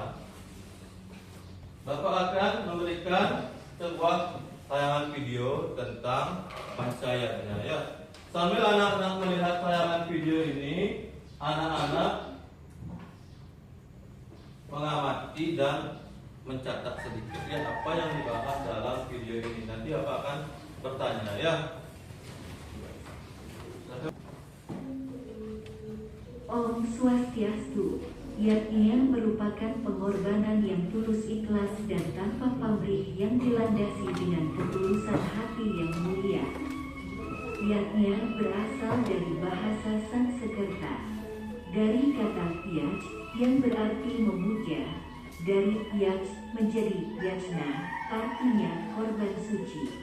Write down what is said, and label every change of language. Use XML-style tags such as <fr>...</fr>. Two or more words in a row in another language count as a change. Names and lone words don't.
<id>Bapak akan memberikan sebuah tayangan video tentang pancayatnya ya. Sambil anak-anak melihat tayangan video ini, anak-anak mengamati dan mencatat sedikit ya apa yang dibahas dalam video ini. Nanti Bapak akan bertanya ya.</id> <ban>Om Swastiastu.</ban> <id>Yatnya merupakan pengorbanan yang tulus ikhlas dan tanpa pamrih yang dilandasi dengan ketulusan hati yang mulia. Yatnya berasal dari bahasa Sanskerta, dari kata yaj yang berarti memuja, dari yaj menjadi yajna, artinya korban suci.</id>